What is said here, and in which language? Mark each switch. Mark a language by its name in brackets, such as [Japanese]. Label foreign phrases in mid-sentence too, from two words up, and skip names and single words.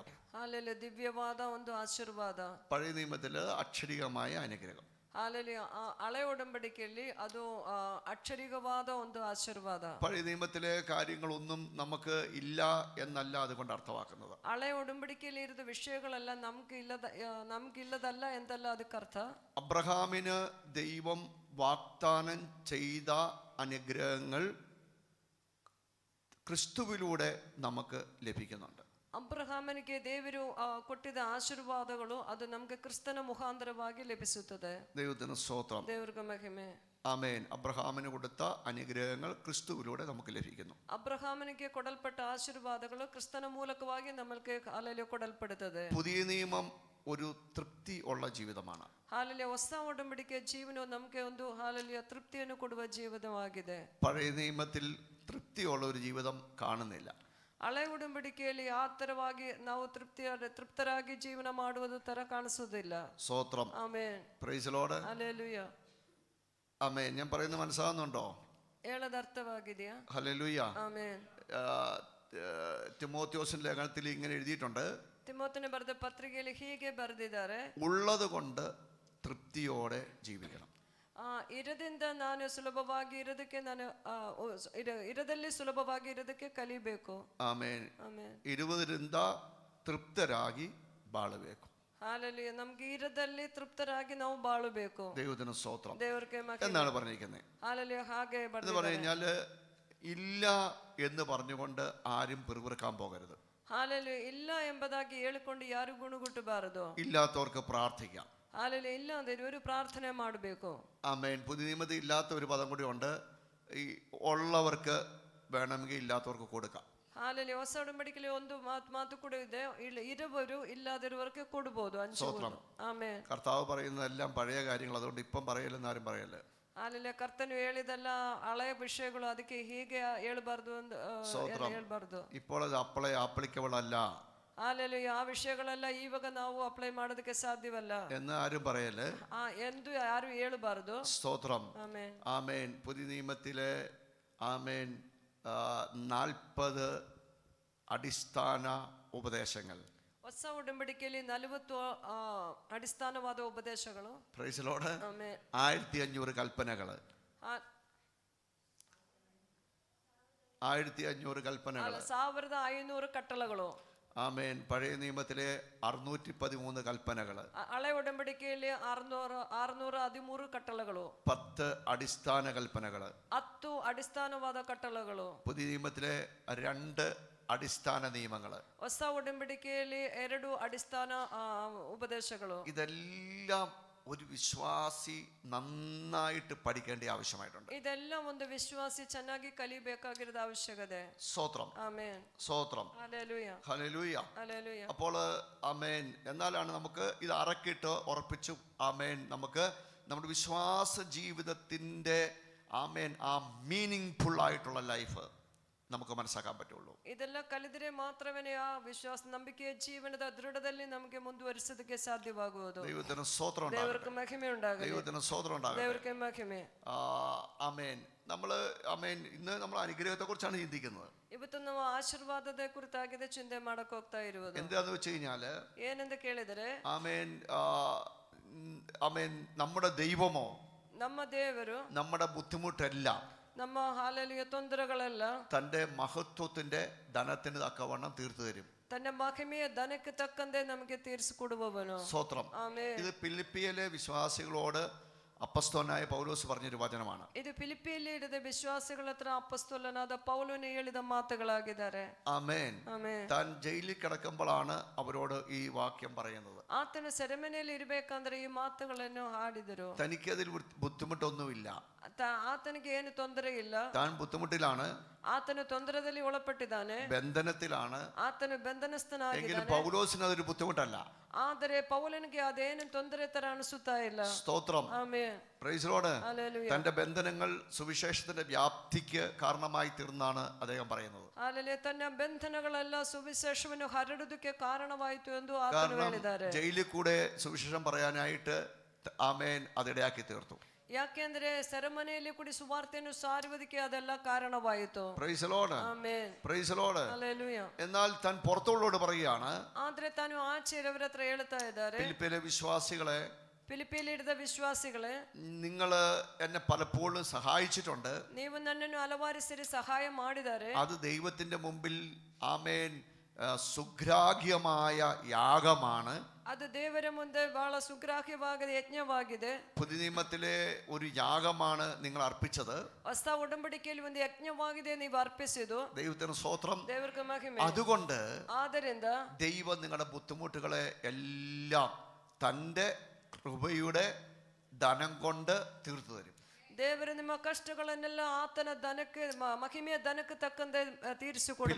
[Kannada] ಹಾಲೆಲೂಯ. ದಿವ್ಯವಾದ ಒಂದು ಆಶೀರ್ವಾದ. [Malayalam] പഴയ നിയമത്തിൽ അക്ഷരികമായ അനുഗ്രഹം. [Kannada] ಹಾಲೆಲೂಯ. ಹಳೆ ಉಡಂಬಡಿಕೆಯಲ್ಲಿ ಅದು ಅಕ್ಷರಿಕವಾದ ಒಂದು ಆಶೀರ್ವಾದ. [Malayalam] പഴയ നിയമത്തിലെ കാര്യങ്ങളൊന്നും നമുക്ക് ഇല്ല എന്നല്ല അതുകൊണ്ട് അർത്ഥമാക്കുന്നത്. [Kannada] ಹಳೆ ಉಡಂಬಡಿಕೆಯಲ್ಲಿ ಇರುವ ವಿಷಯಗಳೆಲ್ಲ ನಮ್ಗಿಲ್ಲದಲ್ಲ ಎಂದಲ್ಲ ಅದಕ್ಕೆ ಅರ್ಥ. [Malayalam] അബ്രഹാമിന് ദൈവം വാഗ്ദാനം ചെയ്ത അനുഗ്രഹങ്ങൾ ക്രിസ്തുവിലൂടെ നമുക്ക് ലഭിക്കുന്നുണ്ട്. [Kannada] ಅಬ್ರಹಾಮನಿಗೆ ದೇವರು ಕೊಟ್ಟಿದ್ದ ಆಶೀರ್ವಾದಗಳು ಅದು ನಮಗೆ ಕ್ರಿಸ್ತನ ಮುಖಾಂತರವಾಗಿ ಲಭಿಸುತ್ತದೆ. [Malayalam] ദൈവത്തിന് സ്തോത്രം. [Kannada] ದೇವರಿಗೆ ಮಹಿಮೆ. [Malayalam] ആമേൻ. അബ്രഹാമിന് കൊടുത്ത അനുഗ്രഹങ്ങൾ ക്രിസ്തുവിലൂടെ നമുക്ക് ലഭിക്കുന്നു. ಅಬ್ರಹಾಮನಿಗೆ ಕೊಡಲ್ಪಟ್ಟ ಆಶೀರ್ವಾದಗಳು ಕ್ರಿಸ್ತನ ಮೂಲಕವಾಗಿ ನಮಗೆ ಹಾಲೆಲೂಯ ಕೊಡಲ್ಪಡುತ್ತದೆ. പുതിയ നിയമം ഒരു തൃപ്തി ഉള്ള ജീവിതമാണ്. [Kannada] ಹಾಲೆಲೂಯ. ಹೊಸ ಉಡಂಬಡಿಕೆಯ ಜೀವನವು ನಮಗೆ ಒಂದು ಹಾಲೆಲೂಯ ತೃಪ್ತಿಯನ್ನು ಕೊಡುವ ಜೀವಿತವಾಗಿದೆ. [Malayalam] പഴയ നിയമത്തിൽ തൃപ്തിയുള്ള ഒരു ജീവിതം കാണുന്നില്ല. [Kannada] ಹಳೆ ಉಡಂಬಡಿಕೆಯಲ್ಲಿ ಆ ತರವಾಗಿ ನಾವು ತೃಪ್ತರಾಗಿ ಜೀವನ ಮಾಡುವುದು ತರ ಕಾಣಿಸುವುದಿಲ್ಲ. [Malayalam] സ്തോത്രം. [Kannada] ಆಮೆನ್. [English] Praise the Lord. [Malayalam] ഹല്ലേലൂയ. ആമേൻ. ഞാൻ പറയുന്നത് മനസ്സിലാകുന്നുണ്ടോ? [Kannada] ಹೇಳದ ಅರ್ಥವಾಗಿದೆಯಾ? [Malayalam] ഹല്ലേലൂയ. ആമേൻ. തിമോഥെയോസിന്റെ ലേഖനത്തിൽ ഇങ്ങനെ എഴുതിയിട്ടുണ്ട്. തിമോഥെയോസിന് ബರೆದ പത്രികയിൽ [Kannada] ಹೀಗೆ ಬರೆದಿದ್ದಾರೆ, [Malayalam] ഉള്ളത് കൊണ്ട് തൃപ്തിയോടെ ജീവിക്കണം. [Kannada] ಇರದಿಂದ ನಾನು ಸುಲಭವಾಗಿ ಇರೋದಕ್ಕೆ ನಾನು ಇರದಲ್ಲಿ ಸುಲಭವಾಗಿ ಇರೋದಕ್ಕೆ ಕಲಿಬೇಕು. ಆಮೇನ್. ಇರುವುದರಿಂದ ತೃಪ್ತರಾಗಿ ಬಾಳಬೇಕು. ಹಾಲೆಲೂಯ. ನಮ್ಗೆ ಇರದಲ್ಲಿ ತೃಪ್ತರಾಗಿ ನಾವು ಬಾಳಬೇಕು. [Malayalam] ദൈവത്തിന് സ്തോത്രം. [Kannada] ದೇವರಿಗೆ ಮಹಿಮೆ [Malayalam] എന്നാണ് പറഞ്ഞിരിക്കുന്നത്. [Kannada] ಹಾಲೆಲೂಯ. ಹಾಗೆ [Malayalam] എന്ന് പറഞ്ഞു കഴിഞ്ഞാൽ ഇല്ല എന്ന് പറഞ്ഞുകൊണ്ട് ആരും പിറുപിറുക്കാൻ പോകരുത്. [Kannada] ಹಾಲೆಲೂಯ. ಇಲ್ಲ ಎಂಬುದಾಗಿ ಹೇಳಿಕೊಂಡು ಯಾರು ಗುಣಗುಟ್ಟಬಾರದು. [Malayalam] ഇല്ലാത്തവർക്ക് പ്രാർത്ഥിക്കാം. [Kannada] ಹಾಲೆಲೂಯ. ಇಲ್ಲಾಂದ್ರೆ [Malayalam] ഒരു പ്രാർത്ഥന [Kannada] ಮಾಡಬೇಕು. [Malayalam] ആമേൻ. പുതിയ നിയമത്തിൽ ഇല്ലാത്ത ഒരു പദം കൂടി ഉണ്ട്. ഈ ഉള്ളവർക്ക് വേണമെങ്കിൽ ഇല്ലാത്തവർക്ക് കൊടുക്കാം. [Kannada] ಹಾಲೆಲೂಯ. ಹೊಸ ಒಡಂಬಡಿಕೆಯಲ್ಲಿ ಒಂದು ಮಾತು ಕೂಡ ಇದೆ, ಇರುವರು ಇಲ್ಲದಿರುವವರಿಗೆ ಕೊಡಬಹುದು, ಹಂಚಬಹುದು. ಆಮೆನ್. [Malayalam] കർത്താവ് പറയുന്നതെല്ലാം പഴയ കാര്യങ്ങൾ, അതുകൊണ്ട് ഇപ്പം പറയലെന്ന് ആരും പറയല്ലേ. [Kannada] ಹಾಲೆಲೂಯ. ಕರ್ತನು ಹೇಳಿದೆಲ್ಲ ಹಳೆಯ ವಿಷಯಗಳು, ಅದಕ್ಕೆ ಹೀಗೆ ಹೇಳಬಾರ್ದು ಅಂತ ಹೇಳ್ಬಾರ್ದು. [Malayalam] ഇപ്പോൾ അത് ആപ്ലിക്കബിൾ അല്ല. [Kannada] ಹಾಲೆಲೂಯ. ಆ ವಿಷಯಗಳೆಲ್ಲ ಇವಾಗ ನಾವು ಅಪ್ಲೈ ಮಾಡೋದಕ್ಕೆ ಸಾಧ್ಯವಲ್ಲ [Malayalam] എന്ന് ആരും പറയല്ലേ. [Kannada] ಎಂದು ಯಾರು ಹೇಳಬಾರದು. [Malayalam] സ്തോത്രം. [Kannada] ಆಮೆನ್. [Malayalam] ആമേൻ. പുതിയ നിയമത്തിലെ ആമേൻ 40 അടിസ്ഥാന ഉപദേശങ്ങൾ. [Kannada] ಹೊಸ ಒಡಂಬಡಿಕೆಯಲ್ಲಿ 40 ಅಡಿಸ್ಥಾನವಾದ ಉಪದೇಶಗಳು. [English] Praise Lord. [Kannada] ಆಮೆನ್. [Malayalam] 1500 കൽപ്പനകൾ. 1500 കൽപ്പനകൾ. [Kannada] 1500 കട്ടളಗಳು. [Malayalam] ആമേൻ. പഴയ നിയമത്തിലെ 613 കൽപ്പനകൾ. [Kannada] ಹಳೆ ಒಡಂಬಡಿಕೆಯಲ್ಲಿ 613 ಕಟ್ಟಳೆಗಳು. [Malayalam] 10 അടിസ്ഥാന കൽപ്പനകൾ. [Kannada] 10 ಅಡಿಸ್ಥಾನವಾದ ಕಟ್ಟಳೆಗಳು. [Malayalam] പുതിയ നിയമത്തിലെ 2 അടിസ്ഥാന നിയമങ്ങൾ. [Kannada] ಹೊಸ ಒಡಂಬಡಿಕೆಯಲ್ಲಿ 2 ಅಡಿಸ್ಥಾನ ಉಪದೇಶಗಳು. [Malayalam] ഇതെല്ലാം ഒരു വിശ്വാസി നന്നായിട്ട് പഠിക്കേണ്ട ആവശ്യമായിട്ടുണ്ട്. [Kannada] ഇതെല്ലാം ಒಂದು ವಿಶ್ವಾಸಿ ಚೆನ್ನಾಗಿ ಕಲಿಬೇಕಾಗಿರೋದು ಅವಶ್ಯಕತೆ. [Malayalam] സ്തോത്രം. ആമേൻ. സ്തോത്രം. ഹല്ലേലൂയ. ഹല്ലേലൂയ. ഹല്ലേലൂയ. അപ്പോൾ ആമേൻ. എന്നാലാണ് നമുക്ക് ഇത് അറക്കിട്ട് ഉറപ്പിച്ചു ആമേൻ നമുക്ക് നമ്മുടെ വിശ്വാസ ജീവിതത്തിൻ്റെ ആമേൻ ആ മീനിങ് ഫുൾ ആയിട്ടുള്ള ലൈഫ് നമുക്ക് മനസ്സിലാക്കാൻ പറ്റുള്ളൂ. [Kannada] ಇದೆಲ್ಲ ಕಲಿದರೆ ಮಾತ್ರವೇ ಆ ವಿಶ್ವಾಸ ನಂಬಿಕೆಯ ಜೀವನದ ದೃಢದಲ್ಲಿ ನಮಗೆ ಮುಂದುವರಿಸೋದಕ್ಕೆ ಸಾಧ್ಯವಾಗುವುದು. [Malayalam] ദൈവത്തിന് സ്തോത്രം [Kannada] ದೇವರಿಗೆ ಮಹಿಮೆ ഉണ്ടാಗಲಿ. [Malayalam] ദൈവത്തിന് സ്തോത്രം ഉണ്ടാകട്ടെ. [Kannada] ದೇವರಿಗೆ ಮಹಿಮೆ. [Malayalam] ആമേൻ. നമ്മൾ ആമേൻ ഇന്ന് നമ്മൾ അനുഗ്രഹത്തെ കുറിച്ചാണ് ചിന്തിക്കുന്നത്. [Kannada] ಇವತ್ತು ನಾವು ಆಶೀರ್ವಾದದ ಕುರಿತಾಗಿದೆ ಚಿಂತೆ ಮಾಡಕ್ಕೆ ಹೋಗ್ತಾ ಇರುವುದು. [Malayalam] എന്താന്ന് വെച്ച് കഴിഞ്ഞാല് [Kannada] ಏನೆಂದು ಕೇಳಿದರೆ [Malayalam] ആമേൻ ആമേൻ നമ്മുടെ ദൈവമോ [Kannada] ನಮ್ಮ ದೇವರು [Malayalam] നമ്മുടെ ബുദ്ധിമുട്ടെല്ലാം [Kannada] ನಮ್ಮ ಹಾಲೆಲೂಯ ತೊಂದರೆಗಳೆಲ್ಲ [Malayalam] തന്റെ മഹത്വത്തിന്റെ ധനത്തിന് തക്കവണ്ണം തീർത്തു തരും. [Kannada] ತನ್ನ ಮಹಿಮೆಯ ಧನಕ್ಕೆ ತಕ್ಕಂತೆ ನಮಗೆ ತೀರಿಸಿಕೊಡುವವನು. [Malayalam] സ്തോത്രം. [Kannada] ಆಮೆನ್. [Malayalam] ഇത് ഫിലിപ്പിയിലെ വിശ്വാസികളോട് അപ്പസ്തോലനായ പൗലോസ് പറഞ്ഞൊരു വചനമാണ്. [Kannada] ಇದು ಫಿಲಿಪ್ಪಿಯಲ್ಲಿ ಇಡದ ವಿಶ್ವಾಸಿಗಳ ಹತ್ರ ಅಪೊಸ್ತಲನಾದ ಪೌಲನು ಹೇಳಿದ ಮಾತುಗಳಾಗಿದ್ದಾರೆ. [Malayalam] ആമേൻ. [Kannada] ಆಮೆನ್. [Malayalam] താൻ ജയിലിൽ കിടക്കുമ്പോഴാണ് അവരോട് ഈ വാക്യം പറയുന്നത്. [Kannada] ಆತನ ಸೆರೆಮನೆಯಲ್ಲಿ ಇರಬೇಕಂದ್ರೆ ಈ ಮಾತುಗಳನ್ನು ಹಾಡಿದರು. [Malayalam] തനിക്കതിൽ ബുദ്ധിമുട്ടൊന്നുമില്ല. [Kannada] ಆತನಿಗೆ ಏನು ತೊಂದರೆ ಇಲ್ಲ. [Malayalam] താൻ ബുദ്ധിമുട്ടിലാണ്, [Kannada] ಆತನು ತೊಂದರೆಯಲ್ಲಿ ಒಳಪಟ್ಟಿದ್ದಾನೆ, [Malayalam] ബന്ധനത്തിലാണ്. [Kannada] ಆತನು ಬಂಧನಸ್ಥನಾಗಿದ್ದಾನೆ. [Malayalam] പൗലോസിന് അതൊരു ബുദ്ധിമുട്ടല്ല. [Kannada] ಆದರೆ ಪೌಲನಿಗೆ ಅದೇನು ತೊಂದರೆ ತರ ಅನಿಸುತ್ತಾ ಇಲ್ಲ. [Malayalam] സ്തോത്രം. [Kannada] ಆಮೆನ್. [English] Praise Lord. [Malayalam] ഹല്ലേലൂയ. തന്റെ ബന്ധനങ്ങൾ സുവിശേഷത്തിന്റെ വ്യാപ്തിക്ക് കാരണമായി തീർന്നാണ് അദ്ദേഹം പറയുന്നത്. [Kannada] ಹಾಲೆಲೂಯ. ತನ್ನ ಬಂಧನಗಳೆಲ್ಲ ಸುವಿಶೇಷವನ್ನು ಹರಡುವುದಕ್ಕೆ ಕಾರಣವಾಯಿತು ಎಂದು ಆತನು ಹೇಳಿದ್ದಾರೆ. [Malayalam] ജയിലിൽ കൂടെ സുവിശേഷം പറയാനായിട്ട് ആമേൻ അതിടയാക്കി തീർത്തു. [Kannada] ಯಾಕೆಂದ್ರೆ ಸೆರೆಮನೆಯಲ್ಲಿ ಕೂಡಿ ಸುವಾರ್ತೆಯನ್ನು ಸಾರುವುದಕ್ಕೆ ಅದೆಲ್ಲ ಕಾರಣವಾಯಿತು. [English] Praise Lord. [Kannada] ಆಮೆನ್. [English] Praise Lord. [Malayalam] ഹല്ലേലൂയ. എന്നാൽ താൻ പുറത്തുള്ളവരോട് പറയുകയാണ്, [Kannada] ಆದ್ರೆ ತಾನು ಆಚೆಯವರ ಹತ್ರ ಹೇಳ್ತಾ ಇದ್ದಾರೆ, [Malayalam] ഫിലിപ്പിയിലെ വിശ്വാസികളെ, [Kannada] ಫಿಲಿಪಿಯಲ್ಲಿ ಹಿಡಿದ ವಿಶ್ವಾಸಿಗಳೇ, [Malayalam] നിങ്ങൾ എന്നെ പലപ്പോഴും സഹായിച്ചിട്ടുണ്ട്. [Kannada] ನೀವು ನನ್ನನ್ನು ಹಲವಾರು ಸರಿ ಸಹಾಯ ಮಾಡಿದ್ದಾರೆ. [Malayalam] അത് ദൈവത്തിന്റെ മുമ്പിൽ ആമേൻ സുഗ്രാഹ്യമായ യാഗമാണ്. [Kannada] ಅದು ದೇವರ ಮುಂದೆ ಬಹಳ ಸುಗ್ರಾಹ್ಯವಾದ ಯಜ್ಞವಾಗಿದೆ. [Malayalam] പുതിയ നിയമത്തിലെ ഒരു യാഗമാണ് നിങ്ങൾ അർപ്പിച്ചത്. [Kannada] ಹೊಸ ಒಡಂಬಡಿಕೆಯಲ್ಲಿ ಒಂದು ಯಜ್ಞವಾಗಿದೆ ನೀವು ಅರ್ಪಿಸಿದ್ದು. [Malayalam] ദൈവത്തിന് സ്തോത്രം. [Kannada] ದೇವರಿಗೆ ಮಹಿಮೆ. [Malayalam] അതുകൊണ്ട് [Kannada] ಆದ್ದರಿಂದ [Malayalam] ദൈവം നിങ്ങളുടെ ബുദ്ധിമുട്ടുകളെ എല്ലാം തൻ്റെ കൃപയുടെ ധനം കൊണ്ട് തീർത്തു തരും. [Kannada] ದೇವರು ನಿಮ್ಮ ಕಷ್ಟಗಳನ್ನೆಲ್ಲ ಆತನ ಧನಕ್ಕೆ ಮಹಿಮೆಯ ಧನಕ್ಕೆ ತಕ್ಕಂತೆ ತೀರಿಸಿಕೊಡುತ್ತಾನೆ.